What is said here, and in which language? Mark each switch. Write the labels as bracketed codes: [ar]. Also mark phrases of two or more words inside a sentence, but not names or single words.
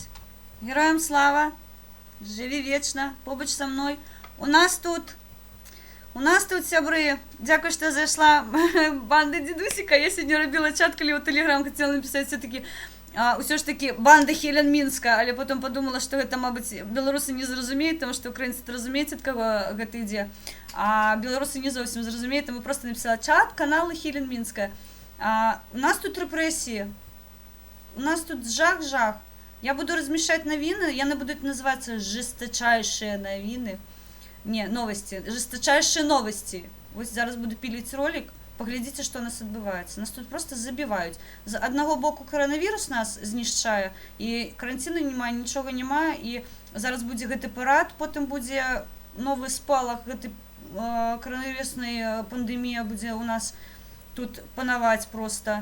[be] Героям слава, жыві вечна, побач са мной. У нас тут, сябры, дзякуй, што зайшла банда дзедусіка. Я сёння рабіла чат, калі ў Тэлеграм хацела напісаць все-таки, ўсё ж таки банда Хелен Мінска, але [ru] потом подумала, [be] што гэта, мабыць, беларусы не зразумеюць, таму што украінцы зразумеюць, ад каго гэта ідзе, а беларусы не зовсім зразумеюць, таму проста напісала чат, каналы Хелен Мінска. У нас тут рэпрэсіі, у нас тут жах. [ru] Я буду размещать новины, я не буду это называться жесточайшие новины. Не, новости. Жесточайшие новости. [uk] Ось зараз буду пілити ролик. Поглядіться, що у нас відбувається. Нас тут просто забивають. З одного боку коронавірус нас знищає, і карантину немає, нічого немає, і зараз буде [be] гэты парад, [uk] потім буде новий спалах гэтай коронавірусної пандемії буде у нас тут панаваць просто.